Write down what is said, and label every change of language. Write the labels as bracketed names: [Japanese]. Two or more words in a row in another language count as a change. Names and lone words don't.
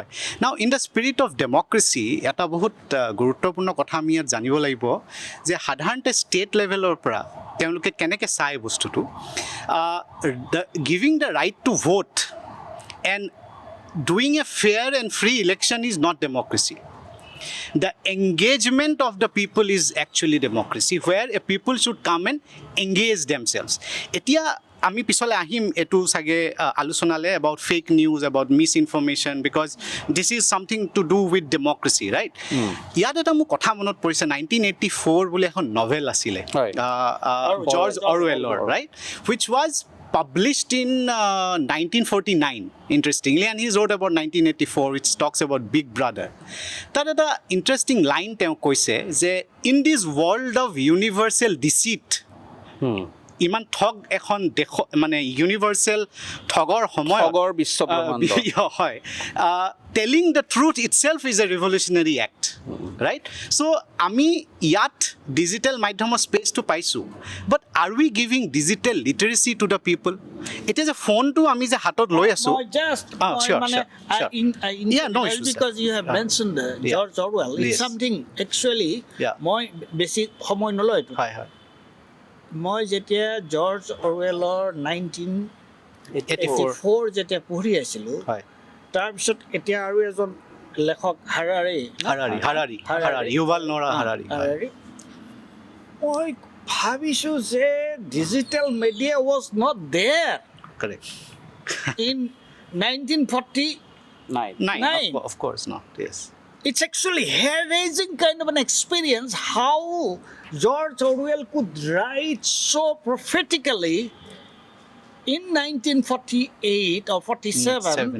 [English] now in the spirit of democracy [Assamese] এটা বহুত গুৰুত্বপূৰ্ণ কথা আমি ইয়াত জানিব লাগিব যে সাধাৰণতে [English] state level [Assamese] পৰা তেওঁলোকে কেনেকৈ চায় বস্তুটো. [English] giving the right to vote and doing a fair and free election is not democracy. The engagement of the people is actually democracy, where a people should come and engage themselves. [Assamese] এতিয়া আমি পিছলৈ আহিম এইটো চাগে আলোচনালে [English] about fake news, about misinformation, because this is something to do with democracy, right? [Assamese] ইয়াত এটা মোৰ কথা মনত পৰিছে, 1984 বুলি এখন নভেল আছিলে জৰ্জ অৰৱেলৰ, [English] right, which was published in 1949, interestingly, and he wrote about 1984, which talks about Big Brother. That is the interesting line [Assamese] তেওঁ কৈছে যে [English] in this world of universal deceit, [Assamese] ইমান ঠগ এখন দেশ, মানে ইউনিভাৰ্চেল ঠগৰ সময়, ঠগৰ বিশ্বব্ৰহ্মাণ্ড [English] হয়, telling the truth itself is a revolutionary act, right? চ' [Assamese] আমি ইয়াত ডিজিটেল মাধ্যমৰ স্পেচটো পাইছোঁ, [English] but are we giving digital literacy to the people? [Assamese] এতিয়া যে ফোনটো আমি যে হাতত লৈ আছোঁ, [English] because you have mentioned George Orwell, it's something actually [Assamese] মই বেছি সময় নলয়. মই যেতিয়া জৰ্জ অৰৱেলৰ 1984 যেতিয়া পঢ়ি আছিলোঁ, তাৰপিছত এতিয়া আৰু এজন লেখক হাৰাৰী, ইউভাল নোৰা হাৰাৰী, মই ভাবিছোঁ যে [English] digital media was not there in 1949. Of course not, yes. It's actually hair-raising kind of an experience how George Orwell could write so prophetically in 1948 or 47